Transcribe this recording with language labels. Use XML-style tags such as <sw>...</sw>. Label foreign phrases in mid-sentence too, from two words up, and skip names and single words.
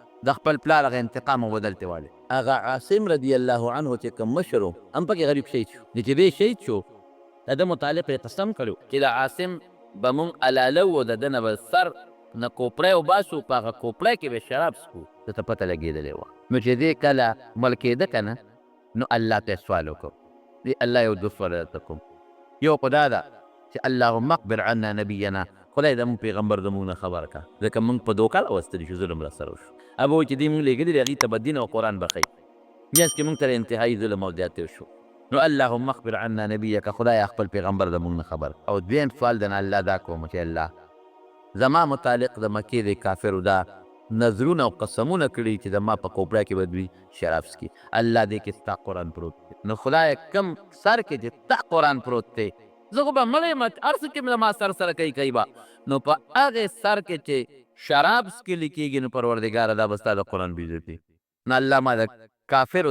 <ps>د خپل پلار هغه انتقام او بدلتې والی هغه عاصم</ps> <ar>رضی الله عنه</ar> <ps>چې کوم مشر و هم پکې غریب شهید شو د چې دی شهید شو د ده متعلق یې قسم کړی چې د عاصم به مونږ الاله و د ده نه به سر نه کوپړی وباسو په هغه کوپړی کې به شراب څښو ده ته پته لګېدلې وه نو چې دی کله مړ کېده که نه نو الله ته یې سوال وکړو دی الله یو دوه سوالونه کوم یو خو دا ده چې</ps> <ar>اللهم اقبر عنا نبینا</ar> <ps>خدای د مونږ پیغمبر د مونږ نه خبر کا ځکه مونږ په دوکه راوستلي شو ظلم راسره وشو هغه وایي چې دوی مونږ لېږلي دي هغوی ته به دین او قرآن به ښیي میانځ کې مونږ ته انتهایي ظلم او زیات تېر شو نو</ps> <ar>اللهم اخبر عنا نبیک</ar> <ps>خدای خپل پیغمبر د مونږ نه خبر او دویم سوال د نه الله دا کوم چې الله زما متعلق د مکې د کافرو دا نظرونه او قسمونه کړي چې زما په کوپړه کې به دوی شراب څکي الله دې کې ستا قرآن پروت دی نو خدای کم سر کې چې تا قرآن پروت دی زه خو به مړی یم هر څه کې زما سر سره کوي به نو په هغې سر کې چې شراب څکلي کېږي نو پروردګاره دا به ستا د قرآن بېزتي نو الله ما د کافرو</ps>